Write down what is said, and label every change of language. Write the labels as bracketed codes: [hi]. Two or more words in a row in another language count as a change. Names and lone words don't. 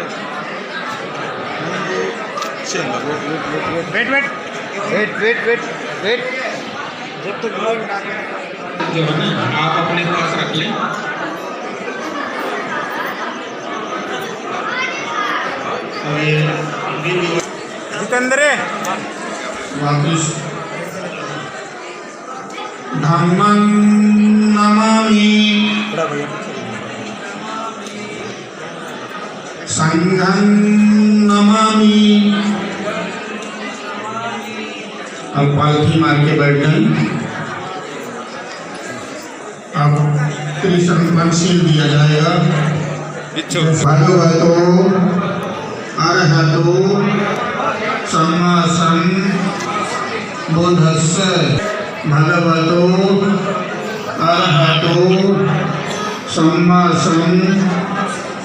[hi] हाँ जी, चलो [en] wait wait wait wait wait wait [hi] वेट वेट, जब तक जो है ना आप अपने पास रख लें। और ये जितेंद्र वापिस [pi] धम्मं नमामि [hi] थोड़ा भैया, [pi] संघं नमामि। [hi] अब पालथी मार के बैठ गए। अब कृष्ण पंशील दिया जाएगा। [pi] भगवतो अरहतो सम्मा सम्बुद्धस्स। भगवतो अरहतो सम्मा सम्बुद्धस्स।